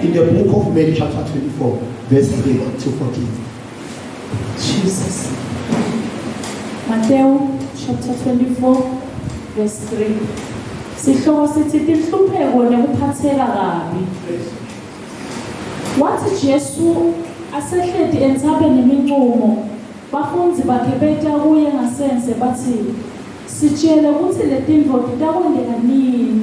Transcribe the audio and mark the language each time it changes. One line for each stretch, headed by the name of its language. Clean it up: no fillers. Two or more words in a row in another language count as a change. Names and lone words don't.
English: in the book of Matthew chapter 24, verse 3 to 14. Jesus. Matthew chapter 24, verse 3.
Swati: Sihloko sithi tinhlupheko nekuphatseka kabi. Wathi Jesu asehledi entsabeni imincumo, bafundzi bakhe beta kuye ngasense bathi, sitshele ukuthi letinto titakwendeka nini?